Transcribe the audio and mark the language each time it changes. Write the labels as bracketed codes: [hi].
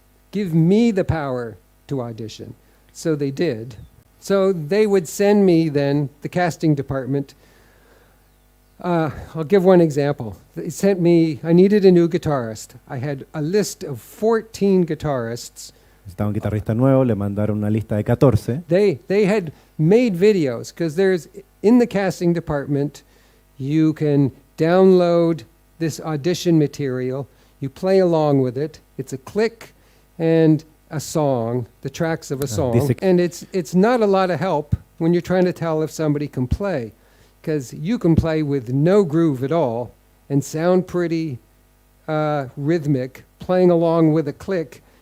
[en] Give me the power to audition." So they did. So they would send me then, the casting department. I'll give one example. They sent me, I needed a new guitarist. I had a list of 14 guitarists. [es] Necesitaba un guitarrista nuevo, le mandaron una lista de 14. [en] They had made videos, because in the casting department, you can download this audition material. You play along with it. It's a click and a song, the tracks of a song. And it's not a lot of help when you're trying to tell if somebody can play, because you can play with no groove at all and sound pretty rhythmic, playing along with a click,